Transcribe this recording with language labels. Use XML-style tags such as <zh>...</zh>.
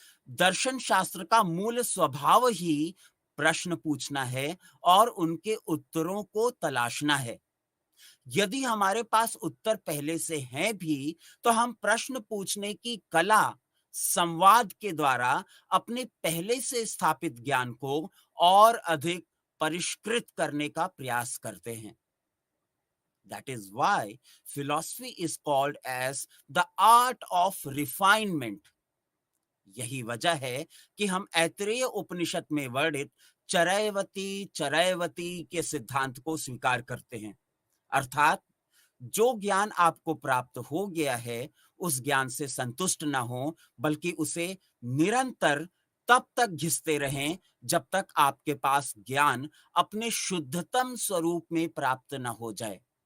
<hi>दर्शन शास्त्र का मूल स्वभाव ही प्रश्न पूछना है और उनके उत्तरों को तलाशना है। यदि हमारे पास उत्तर पहले से हैं भी, तो हम प्रश्न पूछने की कला, संवाद के द्वारा अपने पहले से स्थापित ज्ञान को और अधिक परिष्कृत करने का प्रयास करते हैं।</hi> <en>That is why philosophy is called as the art of refinement.</en> <hi>यही वजह है कि हम ऐतरेय उपनिषद में वर्णित चरैवती चरैवती के सिद्धांत को स्वीकार करते हैं। अर्थात जो ज्ञान आपको प्राप्त हो गया है, उस ज्ञान से संतुष्ट ना हो, बल्कि उसे निरंतर तब तक घिसते रहें जब तक आपके पास ज्ञान अपने शुद्धतम स्वरूप में प्राप्त न हो जाए।</hi>